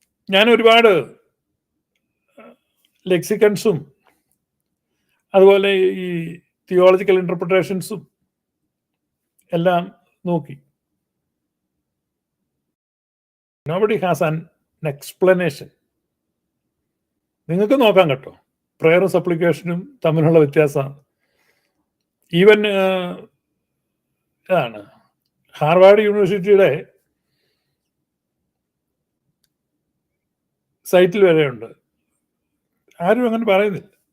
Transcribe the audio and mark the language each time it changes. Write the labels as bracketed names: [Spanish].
[Malayalam] ഞാൻ ഒരുപാട് ലെക്സിക്കൺസും അതുപോലെ ഈ തിയോളജിക്കൽ ഇന്റർപ്രിട്ടേഷൻസും എല്ലാം നോക്കി. [English] Nobody has an explanation. [Malayalam] നിങ്ങൾക്ക് നോക്കാം കേട്ടോ, പ്രയറും സപ്ലിക്കേഷനും തമ്മിലുള്ള വ്യത്യാസമാണ്. ഈവൻ ഇതാണ് ഹാർവാർഡ് യൂണിവേഴ്സിറ്റിയുടെ സൈറ്റിൽ വരെയുണ്ട്. ആരും അങ്ങനെ പറയുന്നില്ല.